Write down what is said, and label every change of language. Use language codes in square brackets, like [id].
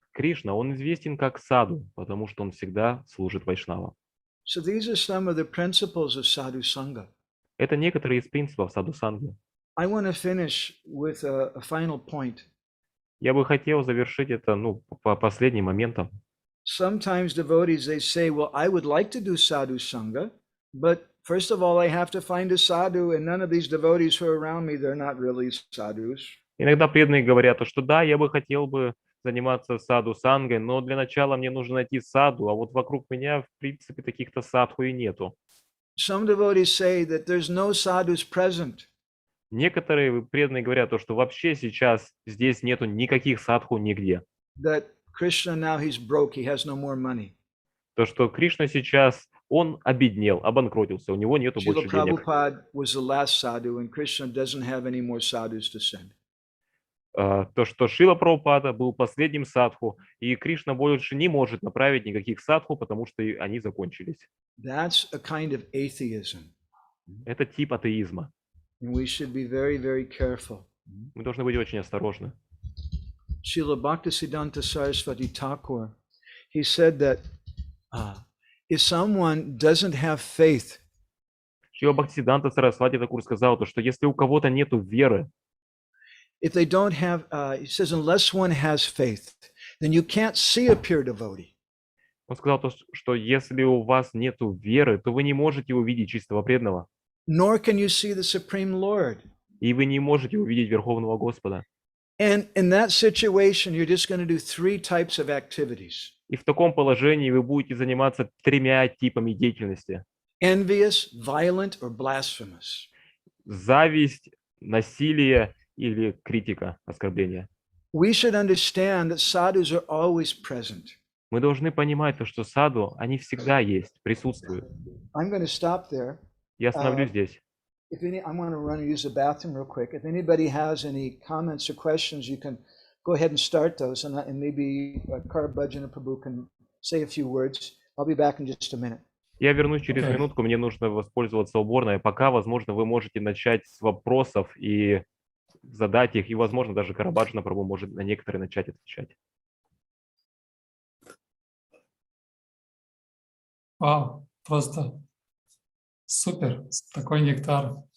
[ru] Кришна, он известен как Саду, потому что он всегда служит Вайшнавам. [en] So these are some of the principles of sadhu-sanga. [ru] Это некоторые из принципов садху-санги. [en] I want to finish with a final point. [ru] Я бы хотел завершить это, по последним моментам. [en] Sometimes devotees, they say, well, I would like to do sadhu-sanga, but first of all, I have to find a sadhu, and none of these devotees who are around me, they're not really sadhus. [ru] Иногда преданные говорят, что да, я бы хотел бы заниматься садху-сангой, но для начала мне нужно найти саду, а вот вокруг меня, в принципе, таких-то садху и нету. [en] Some devotees say that there's no sadhus present. [ru] Некоторые преданные говорят, что вообще сейчас здесь нету никаких садху нигде. [en] That Krishna now he's broke, he has no more money. [ru] То, что Кришна сейчас, он обеднел, обанкротился, у него нету [en] Srila [ru] больше денег. [en] Prabhupada was the last sadhu, and Krishna doesn't have any more sadhus to send. [ru] То, что Шрила Прабхупада был последним садху, и Кришна больше не может направить никаких садху, потому что они закончились. [en] That's a kind of atheism. [ru] Это тип атеизма. [en] And we should be very, very careful. [ru] Мы должны быть очень осторожны. [en] Srila Bhaktisiddhanta Saraswati Thakur, he said that if someone doesn't have faith, [ru] Шрила Бхактисиданта Сарасвати Такур сказал, то, что если у кого-то нету веры, [en] if they don't have, he says, unless one has faith, then you can't see a pure devotee. [ru] он сказал, то, что если у вас нету веры, то вы не можете увидеть чистого преданного, [en] Nor can you see the Supreme Lord. [ru] и вы не можете увидеть Верховного Господа. [en] And in that situation, you're just going to do 3 types of activities. [ru] И в таком положении вы будете заниматься 3 типами деятельности. [en] Envious, violent, or blasphemous. [ru] Зависть, насилие или критика, оскорбление. [en] We should understand that sadhus are always present. [ru] Мы должны понимать то, что саду, они всегда есть, присутствуют. [en] I'm going to stop there. [ru] Я остановлюсь здесь. [en] I want to run and use the bathroom real quick. If anybody has any comments or questions, you can go ahead and start those, and maybe Karabhajana Prabhu can say a few words. I'll be back in just a minute. [ru] Я вернусь через минутку, мне нужно воспользоваться уборной. Пока, возможно, вы можете начать с вопросов и задать их, и, возможно, даже Карабхаджана Прабху может на некоторые начать отвечать. Вау, просто супер, такой нектар.